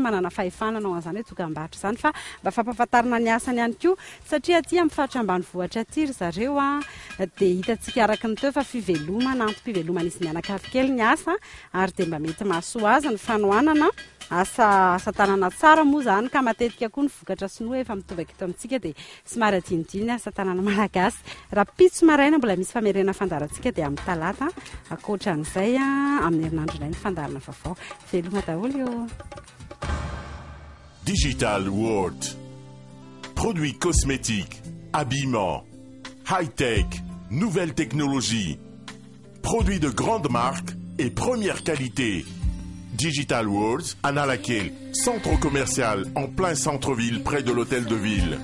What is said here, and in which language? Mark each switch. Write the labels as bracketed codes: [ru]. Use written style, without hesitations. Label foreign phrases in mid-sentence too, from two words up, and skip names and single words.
[mg] manana fahefana anao an'izany hoe dokam-barotra izany fa mba fampahafantarana ny asany ihany koa satria aty amin'ny faritra ambanivohitra aty ry zareo dia hitantsika araka ny teo fa fivelomana antom-pivelomana izy mianakavy kely ny asa ary dia mba mety mahasoa azy ny fanohanana asa tanana tsara moa zany ka matetika koa ny vokatra sinoa efa mitovaka eto amintsika dia somary adinidiny asa tanana malagasy raha pitso maraina mbola misy famerena fandarantsika dia amin'ny talata akoatran'izay amin'ny herinandro indray ny fandarana vaovao veloma daholo eo [fr] Digital World. Produits cosmétiques, habillement, high-tech, nouvelle technologie, produits de grande marque et première qualité. Digital World, à Nalaquil, centre commercial en plein centre-ville près de l'hôtel de ville.